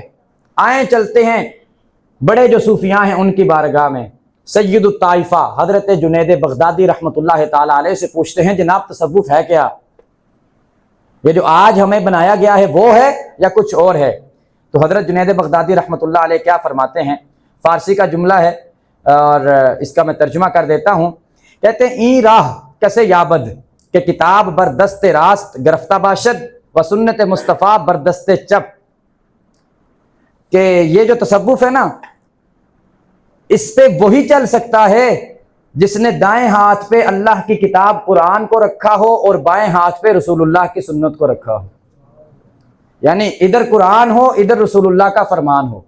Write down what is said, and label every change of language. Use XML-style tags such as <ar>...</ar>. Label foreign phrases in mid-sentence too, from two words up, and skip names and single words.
<ur>آئیں چلتے ہیں بڑے جو صوفیاں ہیں ان کی بارگاہ میں، سید الطائفہ حضرت جنید بغدادی رحمۃ اللہ تعالی علیہ سے پوچھتے ہیں جناب تصوف ہے کیا؟ یہ جو آج ہمیں بنایا گیا ہے وہ ہے یا کچھ اور ہے؟ تو حضرت جنید بغدادی رحمۃ اللہ علیہ کیا فرماتے ہیں، فارسی کا جملہ ہے اور اس کا میں ترجمہ کر دیتا ہوں۔ کہتے ہیں</ur> <fa>این راہ کسے یابد کہ کتاب بردست راست گرفتہ باشد و سنت مصطفیٰ بردست چپ،</fa> <ur>کہ یہ جو تصوف ہے نا اس پہ وہی چل سکتا ہے جس نے دائیں ہاتھ پہ اللہ کی کتاب قرآن کو رکھا ہو اور بائیں ہاتھ پہ رسول اللہ کی سنت کو رکھا ہو، یعنی ادھر قرآن ہو ادھر رسول اللہ کا فرمان ہو۔</ur>